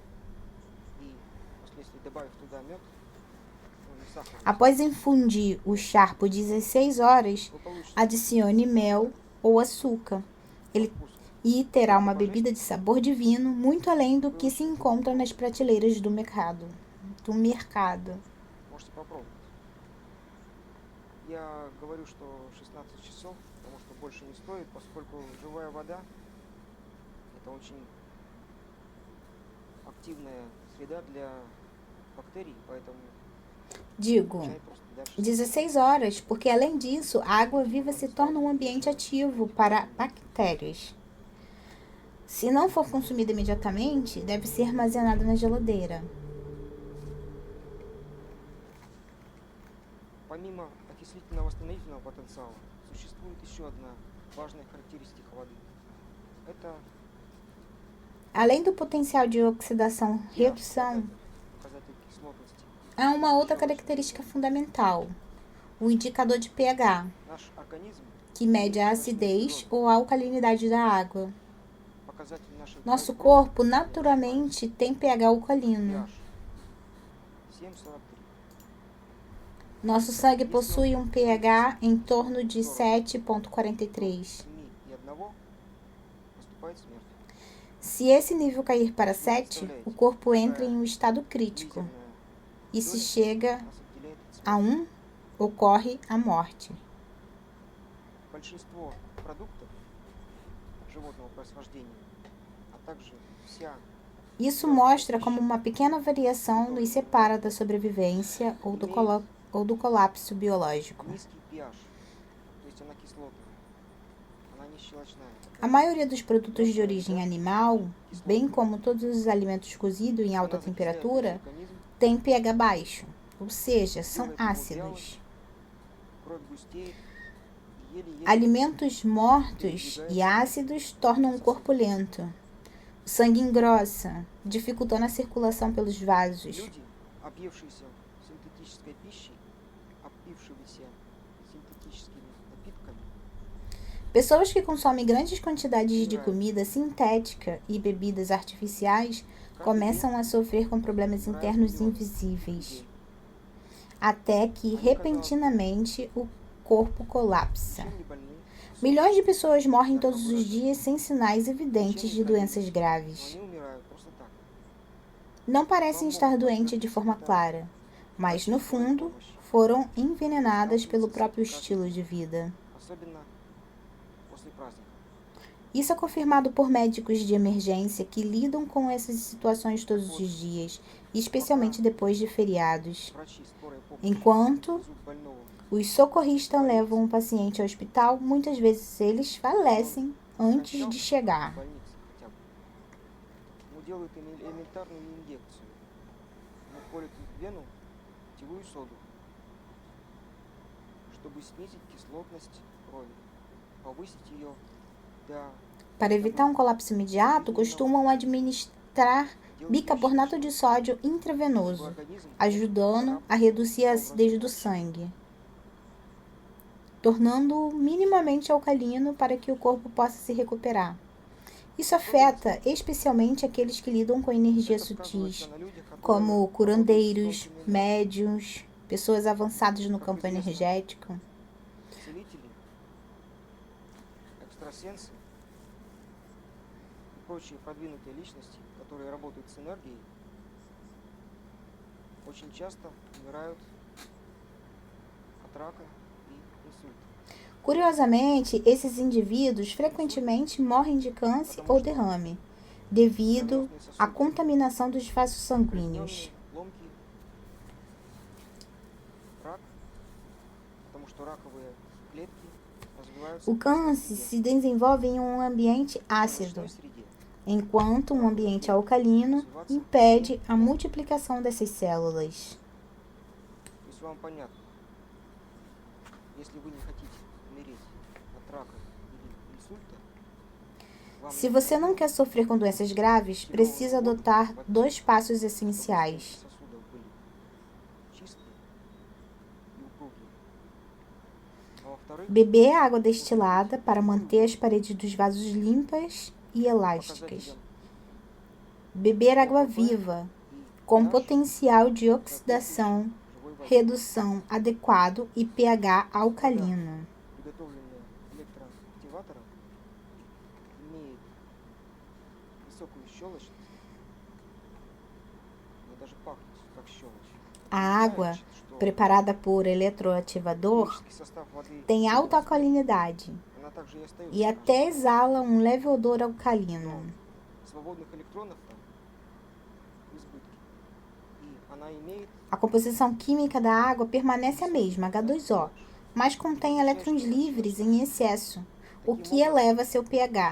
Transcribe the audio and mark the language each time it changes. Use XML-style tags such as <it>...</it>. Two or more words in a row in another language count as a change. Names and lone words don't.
<pt>Após infundir o chá por 16 horas, adicione mel ou açúcar. E terá uma bebida de sabor divino, muito além do que se encontra nas prateleiras do mercado.</pt> <ru>Можете попробовать. Я говорю, что 16 часов, потому что больше не стоит, поскольку живая вода – это очень активная среда для bactéries, поэтому</ru> <pt>Digo, 16 horas, porque além disso, a água viva se torna um ambiente ativo para bactérias. Se não for consumida imediatamente, deve ser armazenada na geladeira.</pt> <ru>Помимо окислительно-восстановительного потенциала, существует еще одна важная характеристика воды. Это</ru> <pt>Além do potencial de oxidação-redução,</pt> <ru>показатель кислотности.</ru> <pt>há uma outra característica fundamental, o indicador de pH,</pt> <ru>Наш организм,</ru> <pt>que mede a acidez ou a alcalinidade da água.</pt> <ru>показатель нашей</ru> <pt>Nosso</pt> <ru>крови,</ru> <pt>corpo naturalmente tem pH alcalino. pH 7,43. Nosso sangue possui um pH em torno de 7,43.</pt> <ru>7,1 наступает смерть.</ru> <pt>Se esse nível cair para 7, o corpo entra em um estado crítico.</pt> <ru>Длительная</ru> <pt>E se chega</pt> <ru>нас отделяет от смерти.</ru> <pt>a 1, ocorre a morte.</pt> <ru>Большинство продуктов животного происхождения, а также вся</ru> <pt>Isso mostra como uma pequena variação nos separa da sobrevivência ou do colapso biológico.</pt> <ru>низкий pH, то есть она кислотная, она не щелочная.</ru> <pt>A maioria dos produtos de origem animal, bem como todos os alimentos cozidos em alta</pt> <ru>Она закисляет</ru> <pt>temperatura,</pt> <ru>организм,</ru> <pt>têm pH baixo, ou seja, são ácidos.</pt> <ru>кровь густеет, и еле-еле</ru> <pt>Alimentos mortos e ácidos tornam o corpo lento. O sangue engrossa, dificultando a circulação pelos vasos.</pt> <ru>люди, объевшиеся синтетической пищей, опившиеся синтетическими напитками,</ru> <pt>Pessoas que consomem grandes quantidades de comida sintética e bebidas artificiais começam a sofrer com problemas internos invisíveis, até que repentinamente o corpo colapsa.</pt> <ru>чем не больны,</ru> <pt>Milhões de pessoas morrem todos os dias sem sinais evidentes de doenças</pt> <ru>но</ru> <pt>graves.</pt> <ru>они умирают просто так.</ru> <pt>Não parecem estar doentes de forma clara, mas no fundo foram envenenadas pelo próprio estilo de vida.</pt> <ru>Особенно после праздника.</ru> <pt>Isso é confirmado por médicos de emergência que lidam com essas situações todos os dias, especialmente depois de feriados.</pt> <ru>Врачи скорой помощи</ru> <pt>Enquanto</pt> <ru>везут больного</ru> <pt>os socorristas levam o paciente ao hospital, muitas vezes eles falecem antes de chegar.</pt> <ru>в больнице хотя бы. Ему делают элементарную инъекцию. Ему колют в вену питьевую соду, чтобы снизить кислотность крови, повысить ее до</ru> <pt>Para evitar um colapso imediato, costumam administrar bicarbonato de sódio</pt> <ru>чтобы</ru> <pt>intravenoso,</pt> <ru>организм</ru> <pt>ajudando a reduzir a acidez do sangue, tornando-o minimamente alcalino para que o corpo possa se recuperar. Isso afeta especialmente aqueles que lidam com energias sutis, como curandeiros, médiuns, pessoas avançadas no campo energético.</pt> <ru>целители, экстрасенсы и прочие продвинутые личности, которые работают с энергией, очень часто умирают от рака и инсульта.</ru> <pt>Curiosamente, esses indivíduos frequentemente morrem de câncer ou derrame, devido à contaminação dos vasos sanguíneos.</pt> <ru>Определенные ломкие рак, потому что раковые клетки развиваются</ru> <pt>O câncer se desenvolve em um ambiente</pt> <ru>в</ru> <pt>ácido,</pt> <ru>ночной среде.</ru> <pt>enquanto um ambiente alcalino impede a multiplicação dessas células.</pt> <ru>То Если вам понятно, если вы не хотите умереть от рака или инсульта,</ru> <pt>Se você não quer sofrer com doenças graves, precisa adotar 2 passos essenciais.</pt> <ru>сосудов были чистые и упругие. А во-вторых,</ru> <pt>Beber água destilada para manter as paredes dos vasos limpas e elásticas. Beber água viva, com potencial de oxidação, redução adequado e pH alcalino.</pt> <ru>приготовленная электроактиватором, имеет высокую щелочность, она даже пахнет как щелочь.</ru> <pt>A água, preparada por eletroativador,</pt> <ru>Химический состав воды</ru> <pt>tem alta alcalinidade</pt> <ru>она также и остается</ru> <pt>e até exala um leve odor alcalino.</pt> <ru>свободных электронов там в избытке. И она имеет</ru> <pt>A composição química da água permanece a mesma, H2O, mas contém elétrons livres em excesso, o que eleva seu pH,</pt>